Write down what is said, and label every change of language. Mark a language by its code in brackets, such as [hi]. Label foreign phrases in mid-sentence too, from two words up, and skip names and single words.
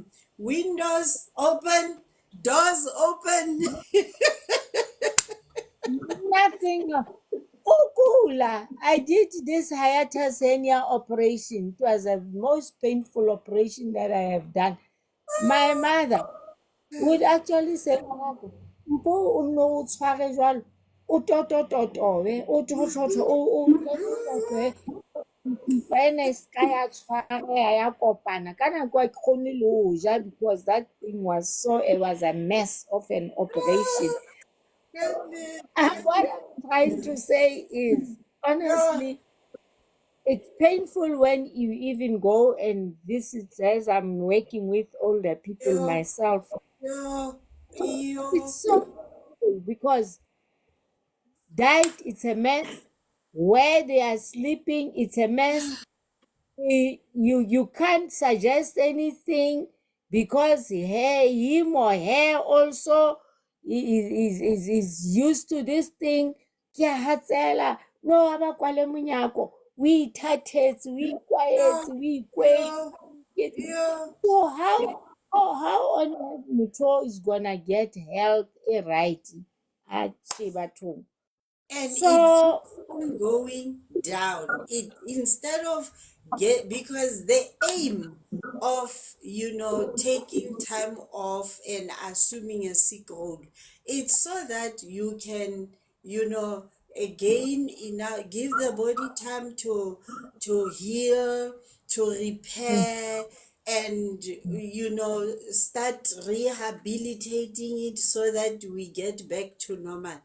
[en] Windows open, doors open. Nothing. Ukula. I did this hiatus hernia operation. It was the most painful operation that I have done. My mother would actually say, [st] "Ngwanaka, mpo o nno o tshware jwalo, o totototowe, o tototo, o tototowe, mpa ena e ska ya tshwarea ya kopana." Ka nako ha ke kgone le ho ja [en] because that thing was so, it was a mess of an operation. Goodness. What I'm trying to say is, Yeah, honestly, it's painful when you even go and visit, as I'm working with older people yeah, myself. yeah, It's yeah. so painful because diet, it's a mess. Where they are sleeping, it's a mess. You can't suggest anything because him or her also is used to this thing. [st] Ke a hatsela, no aba kwale monyako, o ithatetse, o [en] Yeah, [st] ikwahetse, o ikwetse. [en] yeah, yeah. So how on earth motho is gonna get health right? [st] Atjhe bathong. [en] And it So keeps on going down. It instead of get because the aim of taking time off and assuming a sick role, it's so that you can again give the body time to heal, to repair, and start rehabilitating it so that we get back to normal.